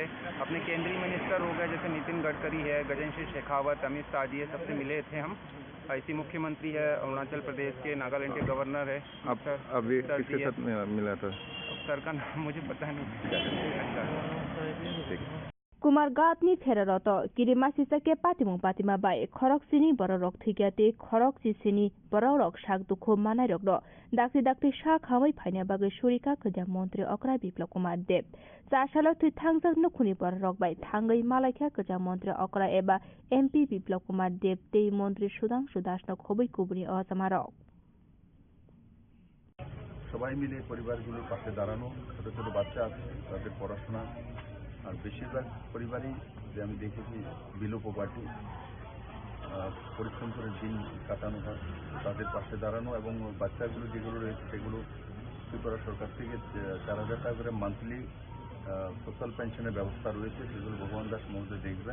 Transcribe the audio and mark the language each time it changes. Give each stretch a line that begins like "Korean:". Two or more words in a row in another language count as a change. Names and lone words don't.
Hindi: अपने केंद्रीय मिनिस्टर हो गए जैसे नितिन गडकरी है, गजेंद्र सिंह शेखावत, अमित शाह जी है, सबसे मिले थे हम। ऐसी मुख्यमंत्री है अरुणाचल प्रदेश के, नागालैंड के गवर्नर है। आप अभी किसके साथ मिला था? सर का नाम मुझे पता नहीं। अच्छा
Kok Borok: कुमार गातनी थेररत किरिमा सिसके पातिमुं पातिमा बाय खरक सिनी बररक थिग्याते खरक सिसिनी बररक शाक दुखो मानायरक डाक्ति डाक्ति शाक हामै फाइना बागै सुरिका खजा मन्त्री अकरा बिप्लव कुमार देव चासाल थै थांजक नखुनि बररक बाय थांगै मालायखा खजा मन्त्री अकरा एबा एमपी बिप्लव कुमार देव ते मन्त्री सुधांशु दास न खबै कुबुनि असमारक
Bangla: সবাই মিলে পরিবারগুলোর পাশে দাঁড়ানো, ছোট ছোট বাচ্চা আছে তাদের পড়াশোনা, আর বেশিরভাগ পরিবারই যে আমি দেখেছি
English: below poverty,
Bangla: পরিশ্রম করে দিন কাটানো হয়, তাদের পাশে দাঁড়ানো এবং বাচ্চাগুলো যেগুলো রয়েছে সেগুলো ত্রিপুরা সরকার থেকে 4,000 টাকা করে
English: monthly social pension
Bangla: ব্যবস্থা রয়েছে, সেগুলো ভগবান দাস মহোদয় দেখবেন।